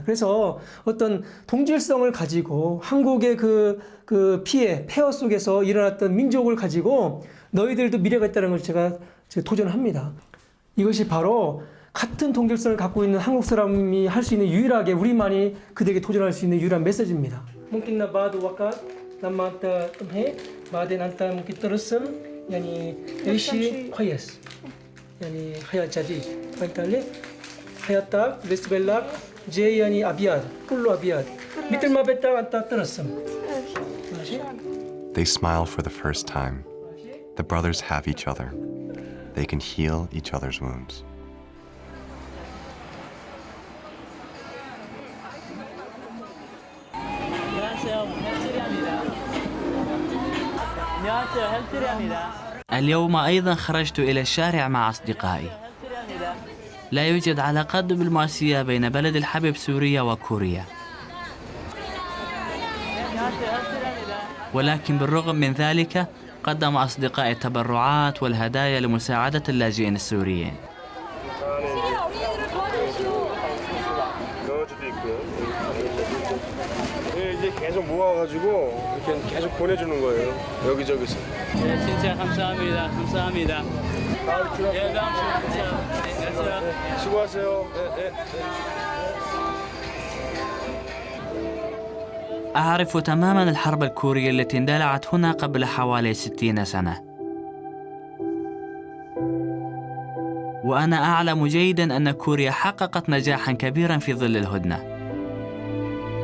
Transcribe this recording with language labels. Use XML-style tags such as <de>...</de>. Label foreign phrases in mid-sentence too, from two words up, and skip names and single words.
<ko>그래서 어떤 동질성을 가지고 한국의 그 폐허 속에서 일어났던 민족을 가지고 너희들도 미래가 있다는 것을 제가 도전합니다. 이것이 바로 같은 동질성을 갖고 있는 한국 사람이 할 수 있는 유일하게 우리만이 그들에게 도전할 수 있는 유일한 메시지입니다.</ko> <ar>ممكن بعد وقت لما أنت تمهي بعدين أنت ممكن ترسم يعني شيء كويس يعني حياة جديد. فهمت علي؟ حياتك بالنسبة لك جاي يعني أبيض كله أبيض مثل ما بدك أنت ترسم. ماشي؟</ar> <en>They smile for the first time. The brothers have each other. They can heal each other's wounds.</en> <ar>اليوم أيضا خرجت إلى الشارع مع أصدقائي. لا يوجد علاقات دبلوماسية بين بلد الحبيب سوريا وكوريا، ولكن بالرغم من ذلك قدم أصدقائي التبرعات والهدايا لمساعدة اللاجئين السوريين.</ar> <ko>이제 계속 모아가지고 이렇게 계속 보내주는 거예요. 여기저기서. 진짜 감사합니다. 감사합니다. 수고하세요.</ko> <ar>أعرف تماما الحرب الكورية التي اندلعت هنا قبل حوالي 60 سنة، وأنا أعلم جيدا أن كوريا حققت نجاحا كبيرا في ظل الهدنة.</ar>